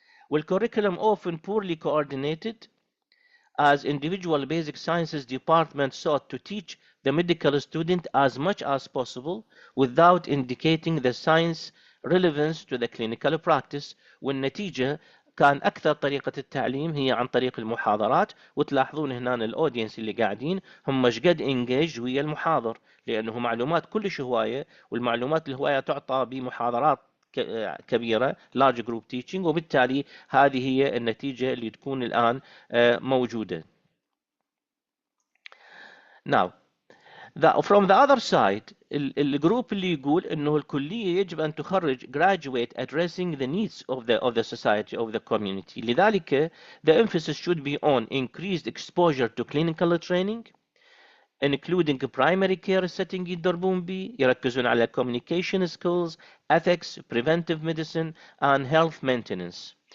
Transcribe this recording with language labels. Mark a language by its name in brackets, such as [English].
[English] والكوريكولم often poorly coordinated as individual basic sciences department sought to teach the medical student as much as possible without indicating the science relevance to the clinical practice. [Arabic] والنتيجة كان أكثر طريقة التعليم هي عن طريق المحاضرات، وتلاحظون هنا الأودينس اللي قاعدين هم مش قد انجيج ويا المحاضر، لأنه معلومات كلش هواية، والمعلومات الهواية تعطى بمحاضرات كبيرة [English] large group teaching، [Arabic] وبالتالي هذه هي النتيجة اللي تكون الآن موجودة. [English] Now from the other side [Arabic] الجروب اللي يقول انه الكلية يجب ان تخرج [English] graduate addressing the needs of the society of the community، لذلك the emphasis should be on increased exposure to clinical training including primary care setting [Arabic] يتدربون به، يركزون على [English] communication skills, ethics, preventive medicine and health maintenance.